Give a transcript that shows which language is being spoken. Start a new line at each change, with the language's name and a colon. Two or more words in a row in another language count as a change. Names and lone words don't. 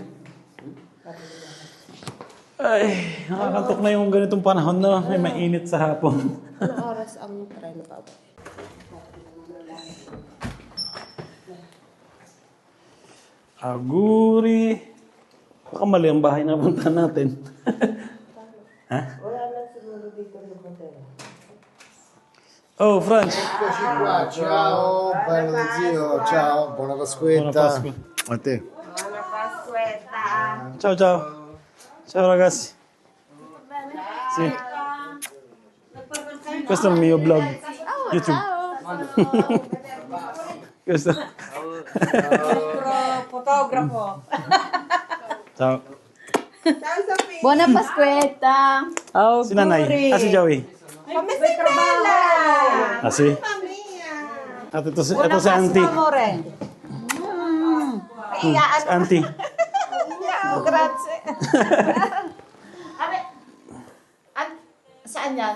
Filipino: Ay, nakakantok na yung ganitong panahon na may mainit sa hapon. Anong oras ang try na pa? Aguri. Baka mali ang bahay na punta natin. Ha? Wala na siguro dito sa hotel. Oh, Franz.
Italian: Eccoci qua, ciao, bello zio, ciao, buona Pasquetta. Buona Pasqua. A te. Buona Pasquetta. Ciao, ciao. Ciao ragazzi. Sì. Questo è il mio blog. YouTube. Questo. Fotografo. Ciao. Ciao, Sophie! Buona Pasquetta. Oh,
Filipino: Si Nanay. Si Joey. Kami si Bella! Si? At ito si Auntie. Amore. Si Auntie.
Italian: Oh, grazie.
Filipino: Saan yan?